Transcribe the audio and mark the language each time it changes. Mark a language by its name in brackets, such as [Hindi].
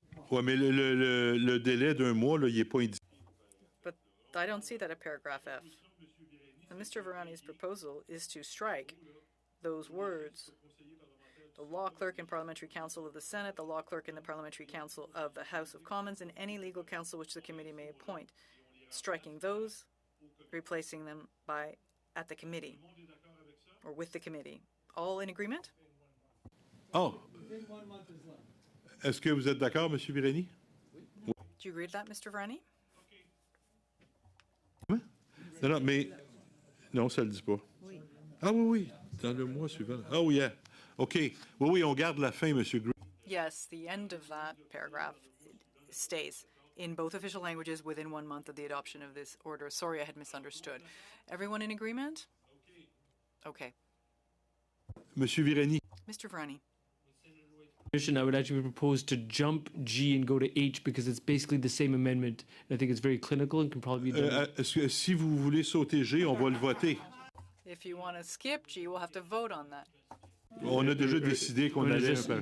[French] ouais, mais le délai d'un mois, là, il n'est pas indiqué. [English] But I don't see that at paragraph F. And Mr. Varani's proposal is to strike those words. The law clerk and parliamentary counsel of the Senate, the law clerk and the parliamentary counsel of the House of Commons, and any legal counsel which the committee may appoint. Striking those, replacing them by at the committee, or with the committee. All in agreement? [French] Oh, est-ce que vous êtes d'accord, Monsieur Virani? [English] Do you agree with that, Mr. Varani? [French] Non, non, mais... Non, ça ne le dit pas. Oui. Ah oui, oui, dans le mois suivant. [English] Oh, yeah. OK. [French] Oui, oui, on garde la fin, Monsieur Green. [English] Yes, the end of that paragraph stays in both official languages within 1 month of the adoption of this order. Sorry, I had misunderstood. Everyone in agreement? Okay. [French] Monsieur Virani. [English] Mr. Varani. I would actually propose to jump G and go to H because it's basically the same amendment. And I think it's very clinical and can probably be done. [French] Est-ce que si vous voulez sauter G, on va le voter. [English] If you want to skip G, we'll have to vote on that. [French] On a déjà décidé qu'on allait...